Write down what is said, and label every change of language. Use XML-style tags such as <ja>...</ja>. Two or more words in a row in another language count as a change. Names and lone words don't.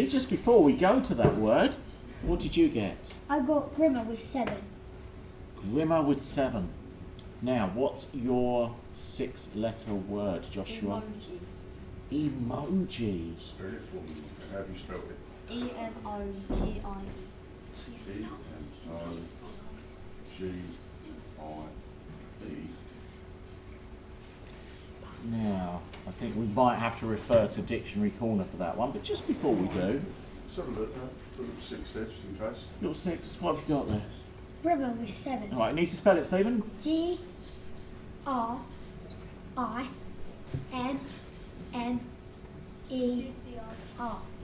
<en>Just before we go to that word, what did you get? I got Grimmer with 7. Grimmer with 7. Now, what's your 6-letter word, Joshua? Emoji. Spell it for me. How have you spelled it? E-M-O-G-I-E. E-M-O-G-I-E. Now, I think we might have to refer to Dictionary Corner for that one, but just before we do, Let's have a look at the little 6 there, just in case. little 6, what have you got there? Grimmer with 7. All right, need to spell it, Stephen? G-R-I-M-M-E-R.</en>